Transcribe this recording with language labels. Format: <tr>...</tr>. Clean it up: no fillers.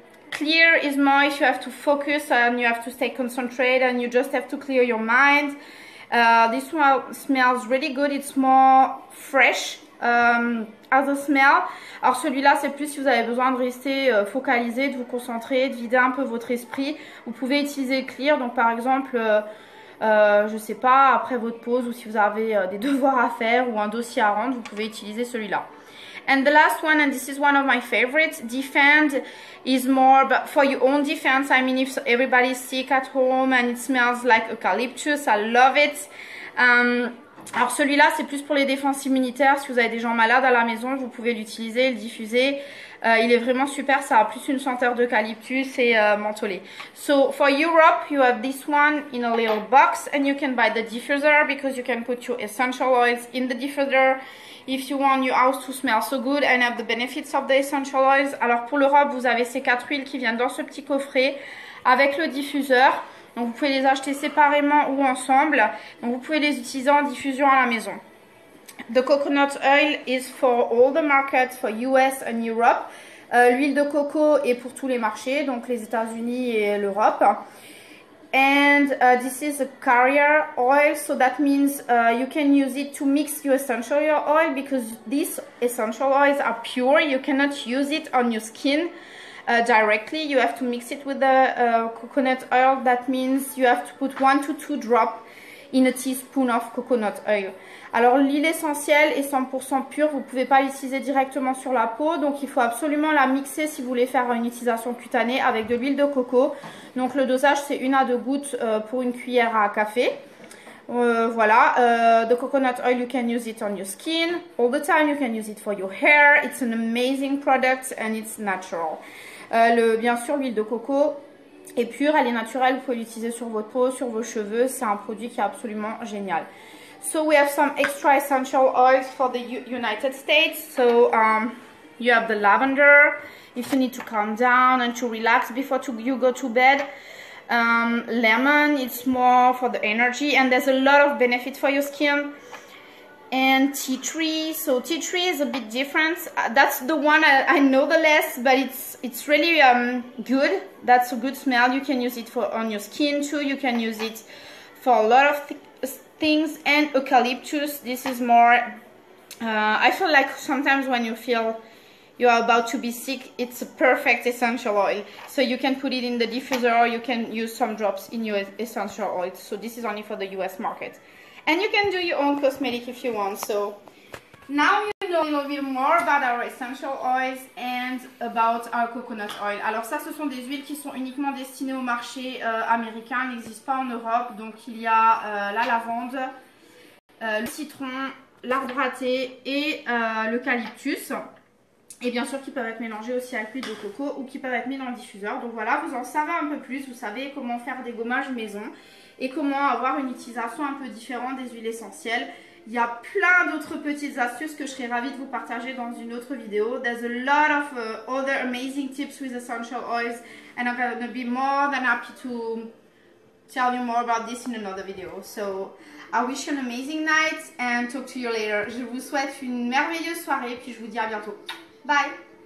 <en>Clear is more if you have to focus and you have to stay concentrated and you just have to clear your mind. This one smells really good. It's more fresh as a smell.</en> <fr>Alors celui-là c'est plus si vous avez besoin de rester focalisé, de vous concentrer, de vider un peu votre esprit. Vous pouvez utiliser Clear, donc par exemple je sais pas, après votre pause ou si vous avez des devoirs à faire ou un dossier à rendre, vous pouvez utiliser celui-là.</fr> <en>And the last one, and this is one of my favorites, Defend is more but for your own defense. I mean, if everybody's sick at home and it smells like eucalyptus, I love it.</en> <fr>Alors celui-là, c'est plus pour les défenses immunitaires. Si vous avez des gens malades à la maison, vous pouvez l'utiliser, le diffuser. Il est vraiment super, ça a plus une senteur d'eucalyptus et mentholé.</fr> <en>So for Europe, you have this one in a little box and you can buy the diffuser because you can put your essential oils in the diffuser. If you want your house to smell so good and have the benefits of the essential oils.</en> <fr>Alors pour l'Europe, vous avez ces 4 huiles qui viennent dans ce petit coffret avec le diffuseur. Donc vous pouvez les acheter séparément ou ensemble. Donc vous pouvez les utiliser en diffusion à la maison.</fr> <en>The coconut oil is for all the markets for US and Europe.</en> <fr>L'huile de coco est pour tous les marchés, donc les États-Unis et l'Europe.</fr> <en>And this is a carrier oil, so that means you can use it to mix your essential oil because these essential oils are pure. You cannot use it on your skin directly. You have to mix it with the coconut oil. That means you have to put 1 to 2 drops in a teaspoon of coconut oil.</en> <fr>Alors l'huile essentielle est 100% pure, vous ne pouvez pas l'utiliser directement sur la peau, donc il faut absolument la mixer si vous voulez faire une utilisation cutanée avec de l'huile de coco. Donc le dosage c'est 1 à 2 gouttes pour une cuillère à café.</fr> <en>Voilà, the coconut oil, you can use it on your skin all the time, you can use it for your hair, it's an amazing product and it's natural.</en> <fr>Bien sûr l'huile de coco est pure, elle est naturelle, vous pouvez l'utiliser sur votre peau, sur vos cheveux, c'est un produit qui est absolument génial.</fr> <en>So we have some extra essential oils for the United States. So you have the lavender, if you need to calm down and to relax before you go to bed. Lemon, it's more for the energy and there's a lot of benefit for your skin. And tea tree, so tea tree is a bit different. That's the one I know the less, but it's really good. That's a good smell. You can use it on your skin too. You can use it for a lot of things. And eucalyptus, this is more I feel like sometimes when you feel you are about to be sick, it's a perfect essential oil. So you can put it in the diffuser or you can use some drops in your essential oil. So this is only for the US market. And you can do your own cosmetic if you want. So now you know a little bit more about our essential oils and about our coconut oil.</en> <fr>Alors ça, ce sont des huiles qui sont uniquement destinées au marché américain. Elles n'existent pas en Europe. Donc il y a la lavande, le citron, l'arbre à thé et l'eucalyptus. Et bien sûr qui peuvent être mélangés aussi avec l'huile de coco ou qui peuvent être mis dans le diffuseur. Donc voilà, vous en savez un peu plus. Vous savez comment faire des gommages maison et comment avoir une utilisation un peu différente des huiles essentielles. Il y a plein d'autres petites astuces que je serais ravie de vous partager dans une autre vidéo.</fr> <en>There's a lot of other amazing tips with essential oils and I'm going to be more than happy to tell you more about this in another video. So I wish you an amazing night and talk to you later.</en> <fr>Je vous souhaite une merveilleuse soirée puis je vous dis à bientôt.</fr> <en>Bye!</en>